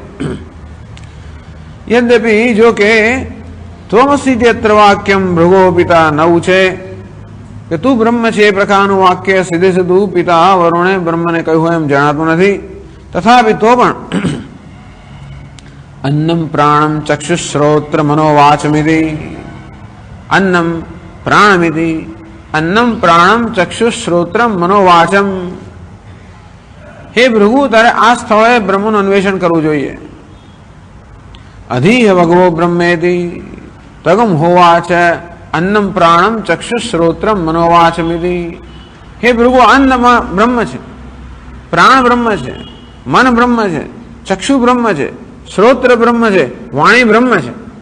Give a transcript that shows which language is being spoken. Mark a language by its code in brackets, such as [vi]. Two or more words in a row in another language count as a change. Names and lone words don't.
[gu] યદ્યપિ, જો કે [sa] ત્વમસીત્યત્ર વાક્યમ ભૃગોઃ પિતા ન ઉચે, [gu] કે તું બ્રહ્મ છે એ પ્રકારનું વાક્ય સીધે સીધું પિતા વરુણે બ્રહ્મને કહ્યું હોય એમ જણાતું નથી. [sa] તથાપિ [gu] તો પણ [sa] अन्नम प्राणम चक्षुश्रोत्र मनोवाचमिति अन्नम प्राणमिति अन्नम प्राणम चक्षुश्रोत्रम मनोवाचम। [gu] हे ભૃગુ, તારે આ સ્થળે બ્રહ્મનું અન્વેષણ કરવું જોઈએ. [sa] અધીહ ભગવો બ્રહ્મેતિ તગમ હોવાચ અન્નમ પ્રાણમ ચક્ષુશ્રોત્રમ મનોવાચમિતિ. [gu] હે ભૃગુ, અન્નમાં બ્રહ્મ છે, પ્રાણ બ્રહ્મ છે, મન બ્રહ્મ છે, ચક્ષુ બ્રહ્મ છે, શ્રોત્ર બ્રહ્મ છે, વાણી બ્રહ્મ છે.